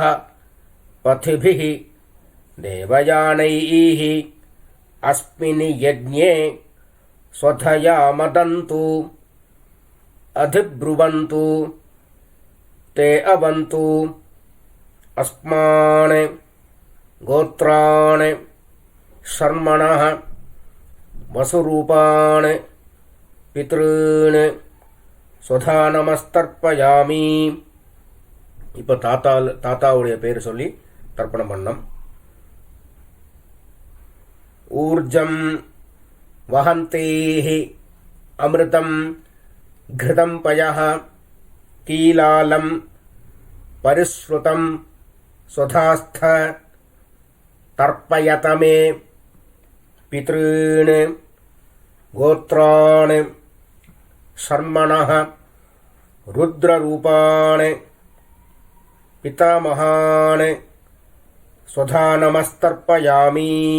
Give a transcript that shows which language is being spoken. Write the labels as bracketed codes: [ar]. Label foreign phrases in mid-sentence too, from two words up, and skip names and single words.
[sa] पथिभिः देवयानैः अस्मिन् यज्ञे स्वधया मदन्तु अधिब्रुवन्तु ते अवन्तु अस्मान् गोत्राणि शर्मणः वसुरूपाणि पितॄन् स्वधा நமஸ்தர்ப்பயாமி. [ta] இப்போ தாத்தாவுடைய பேர் சொல்லி தர்ப்பணம் பண்ணோம். [sa] ऊर्जं वहन्तीः अमृतं घृतं पयः कीलालं परिश्रुतं स्वधास्थ तर्पयत मे. पितॄन् गोत्राणि शर्मणः रुद्ररूपाणि पितामहान् स्वधा नमस्तर्पयामि.